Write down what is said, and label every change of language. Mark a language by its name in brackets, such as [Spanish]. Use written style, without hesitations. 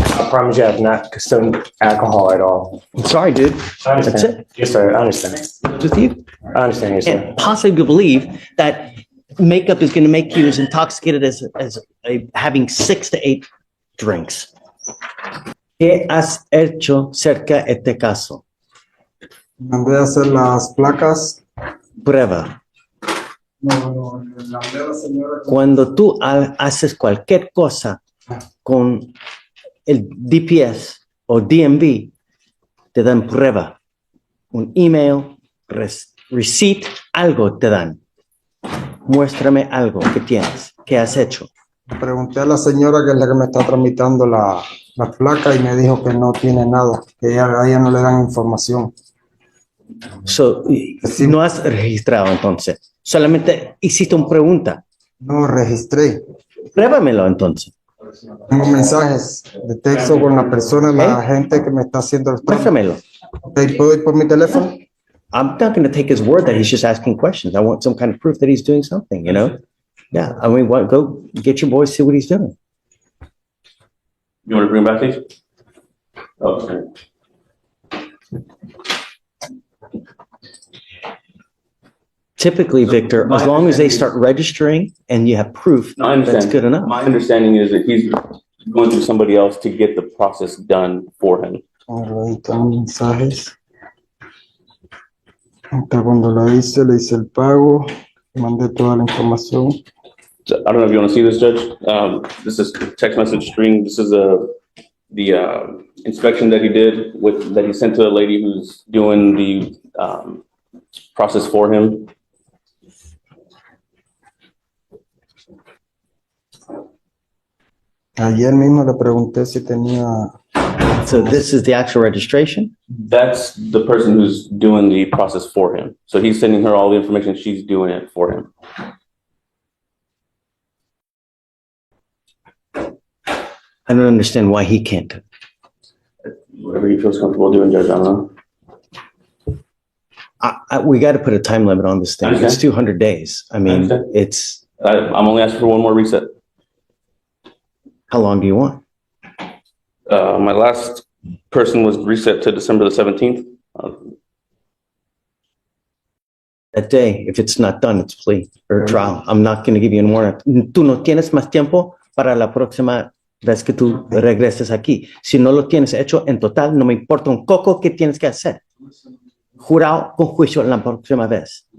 [English] I promise you I have not consumed alcohol at all. I'm sorry, dude. I understand. That's it. Yes, sir. I understand. With you? I understand, yes, sir. Can't possibly believe that makeup is going to make you as intoxicated as having 6 to 8 drinks. [Spanish] ¿Qué has hecho cerca de este caso? Mandé a hacer las placas. Prueba. No, le mandé a la señora. Cuando tú haces cualquier cosa con el DPS o DMV, te dan prueba. Un email, receipt, algo te dan. Muéstrame algo que tienes, que has hecho. Pregunté a la señora que es la que me está tramitando la placa y me dijo que no tiene nada, que a ella no le dan información. So, no has registrado entonces. Solamente hiciste una pregunta. No registré. Pruébamelo entonces. Tengo mensajes de texto con la persona, la gente que me está haciendo el trámite. Muéstramelo. ¿Puedo ir por mi teléfono? [English] I'm not going to take his word that he's just asking questions. I want some kind of proof that he's doing something, you know? Yeah, I mean, go get your boy, see what he's doing. You want to bring him back, please? Oh, okay. Typically, Victor, as long as they start registering and you have proof, No, I understand. that's good enough. My understanding is that he's going through somebody else to get the process done for him. [Spanish] Ahí están mensajes. Hasta cuando le hice el pago, mandé toda la información. [English] So, I don't know if you want to see this, Judge. This is text message string. This is the inspection that he did that he sent to the lady who's doing the process for him. [Spanish] Ayer mismo le pregunté si tenía. [English] So this is the actual registration? That's the person who's doing the process for him. So he's sending her all the information. She's doing it for him. I don't understand why he can't. Whatever he feels comfortable doing, Judge, I don't know. We got to put a time limit on this thing. Okay. It's 200 days. I mean, understand. it's, I'm only asking for one more reset. how long do you want? My last person was reset to December the 17th. That day, if it's not done, it's plea or trial. I'm not going to give you any more. [Spanish] Tú no tienes más tiempo para la próxima vez que tú regreses aquí. Si no lo tienes hecho en total, no me importa un coco que tienes que hacer. Jurado con juicio la próxima vez.